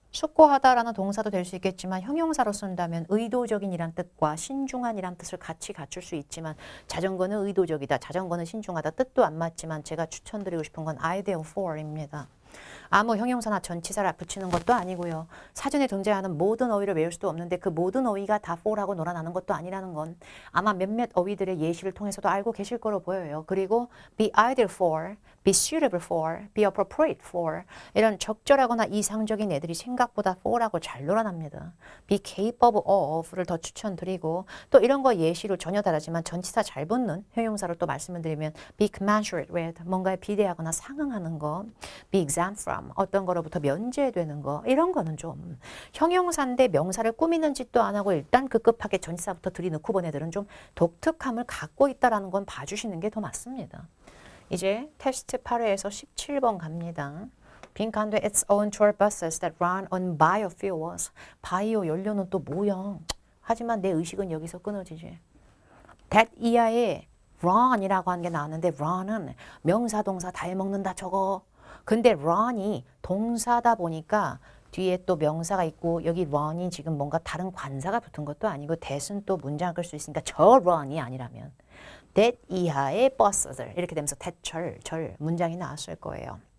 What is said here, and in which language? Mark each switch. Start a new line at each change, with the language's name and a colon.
Korean: 숙고하다라는 동사도 될 수 있겠지만 형용사로 쓴다면 의도적인이란 뜻과 신중한이란 뜻을 같이 갖출 수 있지만 자전거는 의도적이다, 자전거는 신중하다 뜻도 안 맞지만 제가 추천드리고 싶은 건 ideal for입니다. 아무 형용사나 전치사를 붙이는 것도 아니고요. 사전에 등장하는 모든 어휘를 외울 수도 없는데 그 모든 어휘가 다 for하고 놀아나는 것도 아니라는 건 아마 몇몇 어휘들의 예시를 통해서도 알고 계실 거로 보여요. 그리고
English: be ideal for, be suitable for, be appropriate for
Korean: 이런 적절하거나 이상적인 애들이 생각보다 for라고 잘 놀아납니다.
English: be capable of
Korean: 를 더 추천드리고 또 이런 거 예시로 전혀 다르지만 전치사 잘 붙는 형용사를 또 말씀을 드리면
English: be commensurate with
Korean: 뭔가에 비례하거나 상응하는 거
English: be exempt from
Korean: 어떤 거로부터 면제되는 거 이런 거는 좀 형용사인데 명사를 꾸미는 짓도 안 하고 일단 급급하게 전치사부터 들이넣고 본 애들은 좀 독특함을 갖고 있다라는 건 봐주시는 게 더 맞습니다. 이제 테스트 8회에서 17번 갑니다. 빈칸도
English: It's own tour buses that run on biofuels.
Korean: 바이오 연료는 또 뭐야? 하지만 내 의식은 여기서 끊어지지. that 이하에 run이라고 하는 게 나왔는데 run은 명사 동사 다 해먹는다 저거. 근데 run이 동사다 보니까 뒤에 또 명사가 있고 여기 run이 지금 뭔가 다른 관사가 붙은 것도 아니고 that은 또 문장을 끌 수 있으니까 저 run이 아니라면 that 이하의 버스들 이렇게 되면서 that 절 문장이 나왔을 거예요.